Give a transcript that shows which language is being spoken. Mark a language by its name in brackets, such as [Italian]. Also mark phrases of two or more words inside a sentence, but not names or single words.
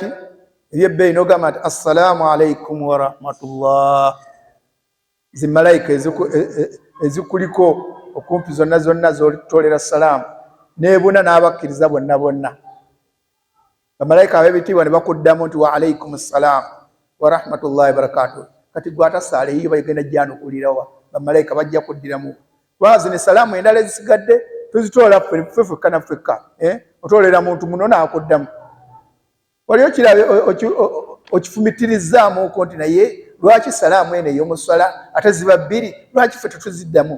[Ganda] Ebyebbeyi. N'ogamba nti [Arabic] السلام عليكم ورحمة الله. [Ganda] Zimalayika ezikuliko okumpi zonna zonna z'olitolera salaamu, n'ebuna n'abakkiriza bonna bonna. Bamalayika ab'ebitiibwa ne bakuddamu nti [Arabic] وعليكم السلام ورحمة الله وبركاته. [Ganda] Kati gwe atasaala eyiyo bagenda gyanukulirawa, bamalayika bajja kuddiramu. Kubanga zino salaamu endala ezisigadde tuzitoola ffe ffekka na ffekka. Otoolera muntu muno n'akuddamu. Wali okirabe okifumitirizzaamuko nti naye lwaki salaamu eno ey'omu ssala ate ziba bbiri, lwaki ffe tetuziddamu?